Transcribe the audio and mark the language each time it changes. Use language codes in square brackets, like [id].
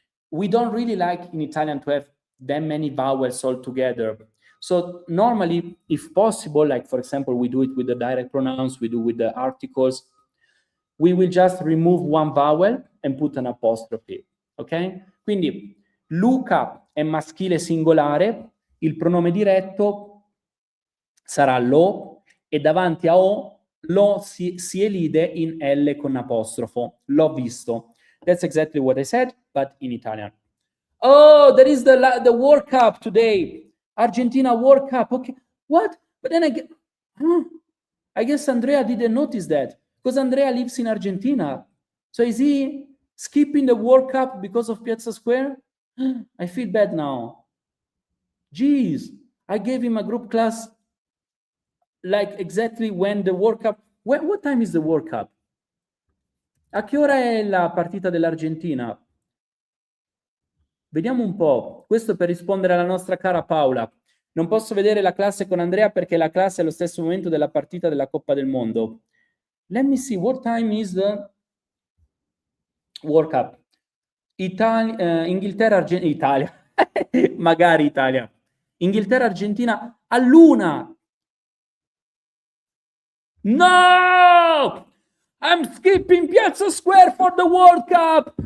[en] We don't really like in Italian to have that many vowels all together. So normally, if possible, like for example, we do it with the direct pronouns, we do with the articles, we will just remove one vowel and put an apostrophe, ok? [it] Quindi Luca è maschile singolare, il pronome diretto sarà lo e davanti a o si elide in L con apostrofo. L'ho visto. [en] That's exactly what I said, but in Italian. Oh, there is the World Cup today. Argentina World Cup. Okay. What? But then I guess Andrea didn't notice that because Andrea lives in Argentina. So is he skipping the World Cup because of Piazza Square? I feel bad now. Jeez, I gave him a group class like exactly when the World Cup. What time is the World Cup? [it] A che ora è la partita dell'Argentina? Vediamo un po'. Questo per rispondere alla nostra cara Paola. Non posso vedere la classe con Andrea perché la classe è allo stesso momento della partita della Coppa del Mondo. [en] Let me see, what time is the World Cup? [it] Inghilterra, Italia. Magari Italia. Inghilterra, Argentina all'1. [en] No! I'm skipping Piazza Square for the World Cup!